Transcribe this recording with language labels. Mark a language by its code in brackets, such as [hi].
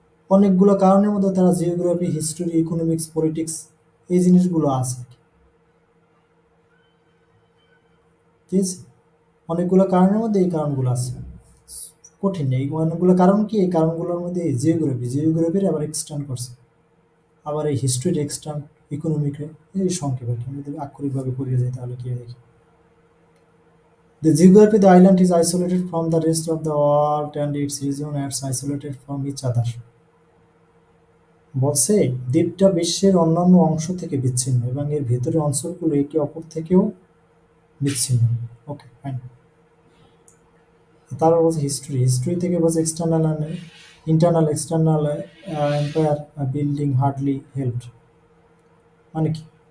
[bn] অনেকগুলো কারণের মধ্যে তারা জিওগ্রাফি, হিস্টোরি, ইকোনমিক্স, পলিটিক্স এই জিনিসগুলো আছে, ঠিক আছে? অনেকগুলো কারণের মধ্যে এই কারণগুলো আছে, কঠিন নেই। অনেকগুলো কারণ কি? এই কারণগুলোর মধ্যে এই জিওগ্রাফি, জিওগ্রাফির আবার এক্সটেন্ড করছে, আবার এই হিস্ট্রির এক্সটেন্ড, ইকোনমিকে এই সংক্ষেপ আর কি। আমি যদি আক্ষরিকভাবে পড়িয়ে যাই তাহলে কি দেখি, [en] the geography the island is isolated from the rest of the world and its region is isolated from each other. [bn] বলছে দ্বীপটা বিশ্বের অন্যান্য অংশ থেকে বিচ্ছিন্ন এবং এর ভেতরের অঞ্চলগুলো একে অপর থেকেও বিচ্ছিন্ন। ওকে, ফাইন। তারপর বলছে হিস্ট্রি, হিস্ট্রি থেকে বলছে [en] External and internal, external empire building hardly helped. [bn] মানে কি?